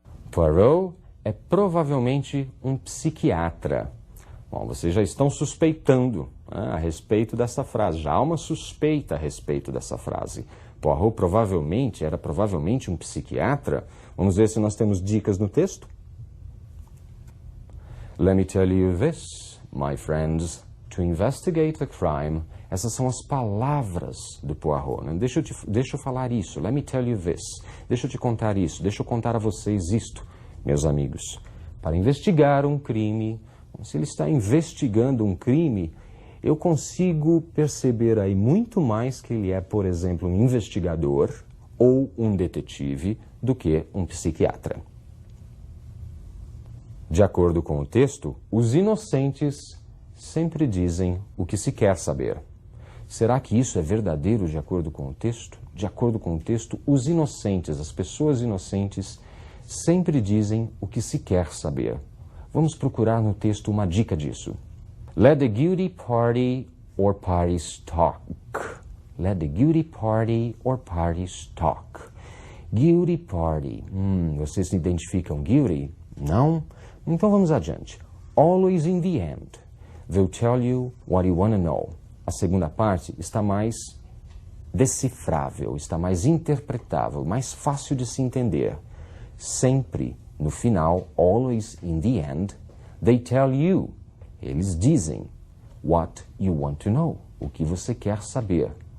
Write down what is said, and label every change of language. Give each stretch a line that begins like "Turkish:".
Portuguese: Poirot é provavelmente um psiquiatra. Bom, vocês já estão suspeitando, né, a respeito dessa frase. Já há uma suspeita a respeito dessa frase. Poirot era provavelmente um psiquiatra. Vamos ver se nós temos dicas no texto.
English: Let me tell you this, my friends, to investigate the crime.
Portuguese: Essas são as palavras do Poirot. Né? Deixa eu falar isso.
English: Let me tell you this.
Portuguese: Deixa eu te contar isso. Deixa eu contar a vocês isto, meus amigos. Para investigar um crime, se ele está investigando um crime, eu consigo perceber aí muito mais que ele é, por exemplo, um investigador ou um detetive do que um psiquiatra. De acordo com o texto, os inocentes sempre dizem o que se quer saber. Será que isso é verdadeiro de acordo com o texto? De acordo com o texto, os inocentes, as pessoas inocentes, sempre dizem o que se quer saber. Vamos procurar no texto uma dica disso.
English: Let the guilty party or parties talk. Let the guilty party or parties talk. Guilty party.
Portuguese: Vocês se identificam guilty? Não? Então vamos adiante.
English: Always in the end, they'll tell you what you want to know.
Portuguese: A segunda parte está mais decifrável, está mais interpretável, mais fácil de se entender. Sempre, no final,
English: always in the end, they tell you,
Portuguese: eles dizem,
English: what you want to know,
Portuguese: o que você quer saber.